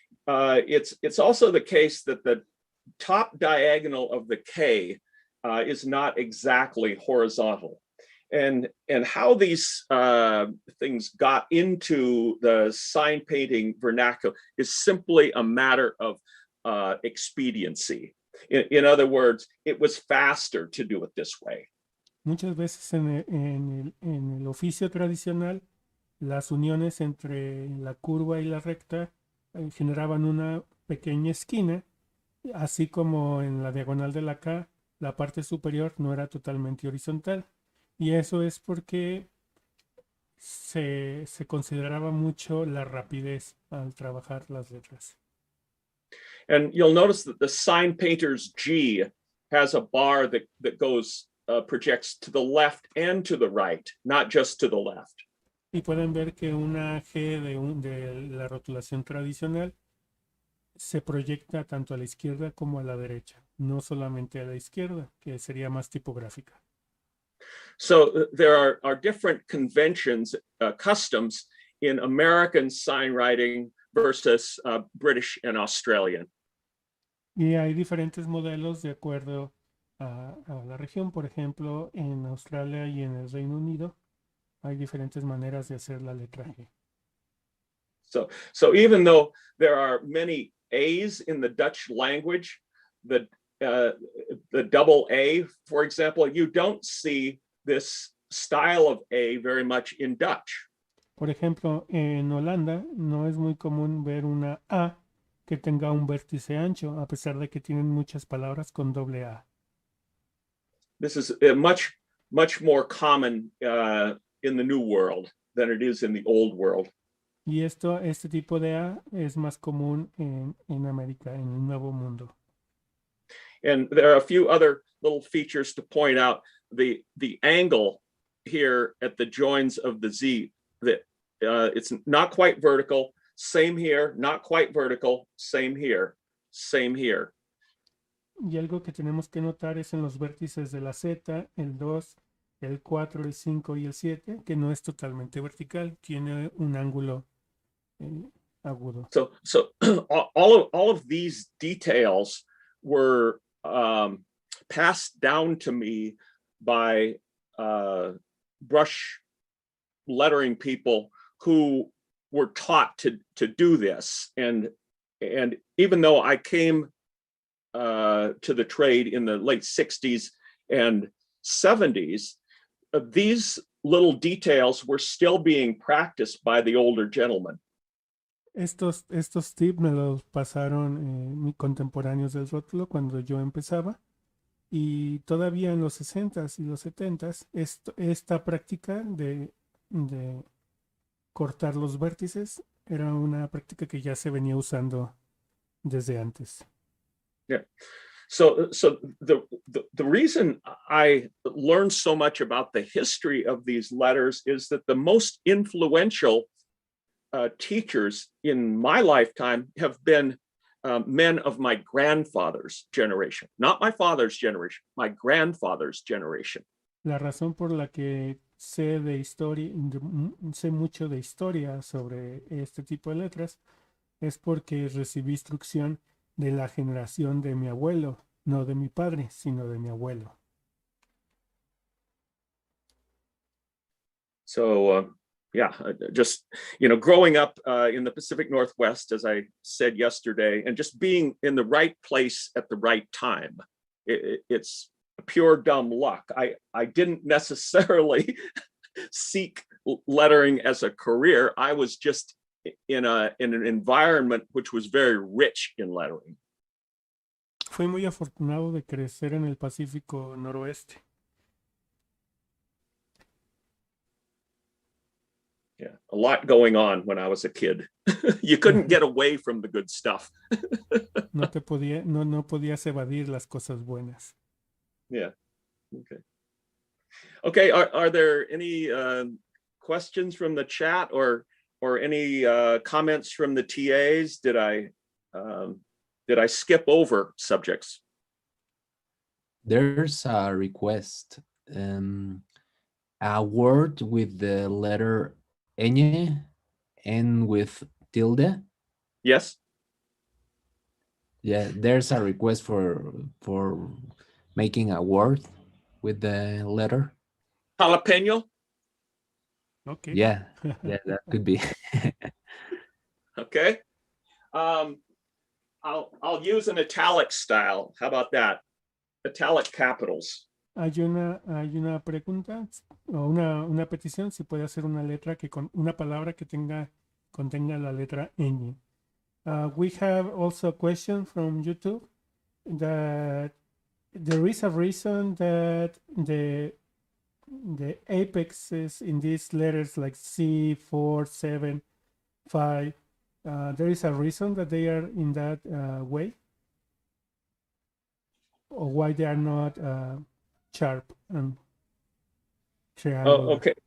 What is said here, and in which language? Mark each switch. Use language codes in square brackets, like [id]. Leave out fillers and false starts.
[en] It's also the case that the top diagonal of the K is not exactly horizontal, and how these things got into the sign painting vernacular is simply a matter of expediency. In other words, it was faster to do it this way. [es] Muchas veces en el oficio tradicional, las uniones entre la curva y la recta generaban una pequeña esquina, así como en la diagonal de la K, la parte superior no era totalmente horizontal. Y eso es porque se consideraba mucho la rapidez al trabajar las letras. [en] And you'll notice that the sign painter's G has a bar that goes projects to the left and to the right, not just to the left. [es] Y pueden ver que una G de la rotulación tradicional se proyecta tanto a la izquierda como a la derecha, no solamente a la izquierda, que sería más tipográfica. [en] So there are different conventions, customs in American sign writing versus British and Australian. [es] Y hay diferentes modelos de acuerdo a la región. Por ejemplo, en Australia y en el Reino Unido Hay diferentes maneras de hacer la letra G. [en] So even though there are many A's in the Dutch language, the double A, for example, you don't see this style of A very much in Dutch. [es] Por ejemplo, en Holanda no es muy común ver una A que tenga un vértice ancho, a pesar de que tienen muchas palabras con doble A. [en] This is much more common in the New World than it is in the Old World. [es] Y este tipo de A es más común en América, en el Nuevo Mundo. [en] And there are a few other little features to point out. The angle here at the joins of the Z, that it's not quite vertical. Same here, not quite vertical. Same here, same here. [es] Y algo que tenemos que notar es en los vértices de la Z, el 2, el 4, el 5 y el 7, que no es totalmente vertical, tiene un ángulo agudo. [en] So all of these details were passed down to me by brush lettering people who were taught to do this. And even though I came to the trade in the late 60s and 70s, these little details were still being practiced by the older gentlemen. [es] Estos tips me los pasaron mis contemporáneos del rótulo cuando yo empezaba, y todavía en los 60s y los 70s esta práctica de cortar los vértices era una práctica que ya se venía usando desde antes. [en] Yeah. So the reason I learned so much about the history of these letters is that the most influential teachers in my lifetime have been men of my grandfather's generation, not my father's generation, my grandfather's generation. [es] La razón por la que sé de historia, sé mucho de historia sobre este tipo de letras es porque recibí instrucción de la generación de mi abuelo, no de mi padre, sino de mi abuelo. [en] So yeah, just, growing up in the Pacific Northwest, as I said yesterday, and just being in the right place at the right time, it's pure dumb luck. I didn't necessarily seek lettering as a career. I was just in an environment which was very rich in lettering. [es] Fui muy afortunado de crecer en el Pacífico Noroeste. [en] Yeah, a lot going on when I was a kid. You couldn't get away from the good stuff. [es] No podías evadir las cosas buenas. [en] Yeah. Okay. Are there any questions from the chat or any comments from the TAs? Did I skip over subjects? There's a request. A word with the letter ñ and with tilde. Yes. Yeah, there's a request for making a word with the letter. Jalapeno. Okay. Yeah, that could be. Okay. I'll use an italic style. How about that? Italic capitals. [es] Hay una pregunta o una petición si puede hacer una letra una palabra que contenga la letra ñ. [en] We have also a question from YouTube that there is a reason that the apexes in these letters like C, 4, 7, 5, there is a reason that they are in that way, or why they are not sharp and triangular.